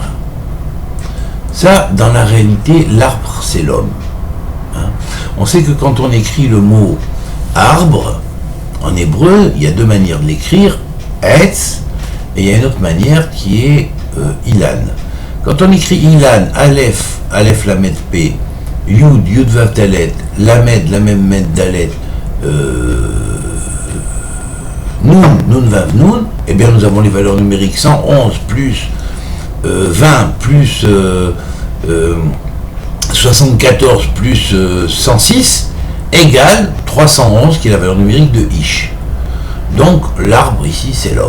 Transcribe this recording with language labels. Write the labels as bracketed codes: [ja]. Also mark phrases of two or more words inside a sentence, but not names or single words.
[fr] Ça, dans la réalité, l'arbre, c'est l'homme. Hein. On sait que quand on écrit le mot arbre, en hébreu, il y a deux manières de l'écrire, etz, et il y a une autre manière qui est ilan. Quand on écrit ilan, [he] אלף, אלף למד פ, יוד, יוד וו דלת, למד, למד מם דלת, נון, נון וו נון, [fr] eh bien nous avons les valeurs numériques 111 plus 20 plus 74 plus 106 égale 311 qui est la valeur numérique de Ish. Donc l'arbre ici c'est l'homme.